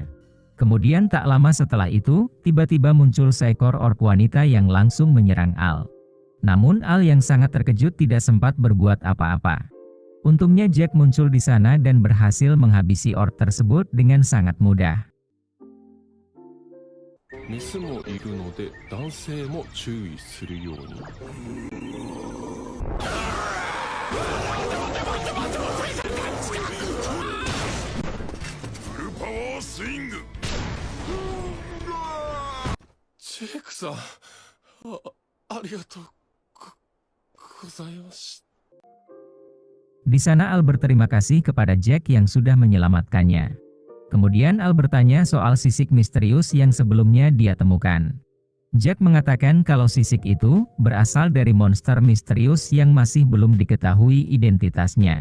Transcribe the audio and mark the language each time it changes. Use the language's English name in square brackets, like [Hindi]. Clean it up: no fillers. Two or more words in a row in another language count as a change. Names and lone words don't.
[Indonesian] Kemudian tak lama setelah itu, tiba-tiba muncul seekor orc wanita yang langsung menyerang Al. Namun Al yang sangat terkejut tidak sempat berbuat apa-apa. Untungnya Jack muncul di sana dan berhasil menghabisi orc tersebut dengan sangat mudah. [Japanese] メスもいるので男性も注意するように。フルパワースイング。ジェイクさん、ありがとうございます。 [Indonesian] Di sana Al berterima kasih kepada Jack yang sudah menyelamatkannya. Kemudian Al bertanya soal sisik misterius yang sebelumnya dia temukan. Jack mengatakan kalau sisik itu berasal dari monster misterius yang masih belum diketahui identitasnya.